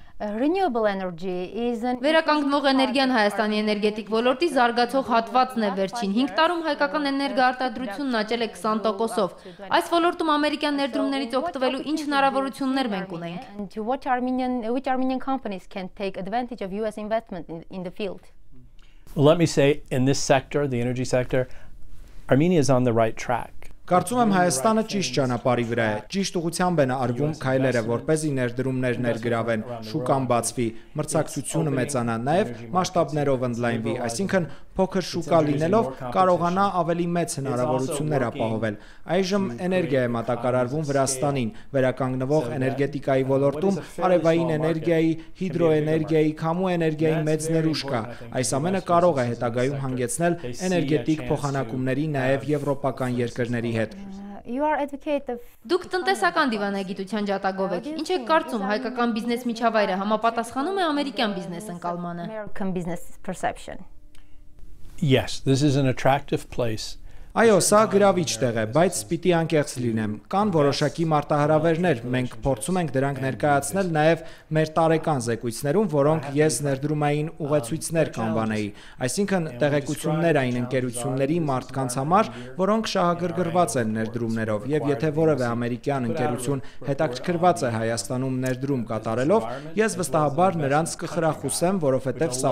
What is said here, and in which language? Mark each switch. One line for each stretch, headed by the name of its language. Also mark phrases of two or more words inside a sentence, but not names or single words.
Armenian: Վերականգնվող էներգիան Հայաստանի էներգետիկ ոլորտի զարգացող հատվածն է վերջին 5 տարում հայկական էներգաարտադրությունն աճել է 20%-ով։ Այս ոլորտում ամերիկյան ներդրումներից օգտվելու ինչ հնարավորություններ մենք ունենք։
English: Let me say, in this sector, the energy sector, Armenia is on the right track.
Armenian: Կարծում եմ Հայաստանը ճիշտ ճանապարհի վրա է, ճիշտ ուղղությամբ են արվում քայլերը, որպեսզի ներդրումներ ներգրավեն, շուկան բացվի, մրցակցությունը մեծանա, նաև մասշտաբներով ընդլայնվի, այսինքն փոքր շուկա լինելով կարողանա ավելի մեծ հնարավորություններ ապահովել։ Այժմ էներգիա է մատակարարվում Վրաստանին, վերականգնվող էներգետիկայի ոլորտում արևային էներգիայի, հիդրոէներգիայի, քամու էներգիայի մեծ ներուժ կա։ Այս ամենը կարող է հետագայում հանգեցնել էներգետիկ փոխանակումների նաև եվրոպական երկրների հետ։ Դուք տնտեսական դիվանագիտության ջատագով եք։ Ինչ եք կարծում, հայկական բիզնես միջավայրը համապատասխանում է ամերիկյան բիզնես ընկալմանը։
English: Yes, this is an attractive place.
Armenian: Այո, սա գրավիչ տեղ է, բայց պիտի անկեղծ լինեմ։ Կան որոշակի մարտահրավերներ, մենք փորձում ենք դրանք ներկայացնել նաև մեր տարեկան զեկույցներում, որոնք ես ներդրումային ուղեցույցներ կանվանեի, այսինքն տեղեկություններ այն ընկերությունների մարդկանց համար, որոնք շահագրգռված են ներդրումներով, եւ եթե որևէ ամերիկյան ընկերություն հետաքրքրված է Հայաստանում ներդրում կատարելով, ես վստահաբար նրանց կխրախուսեմ, որովհետեւ սա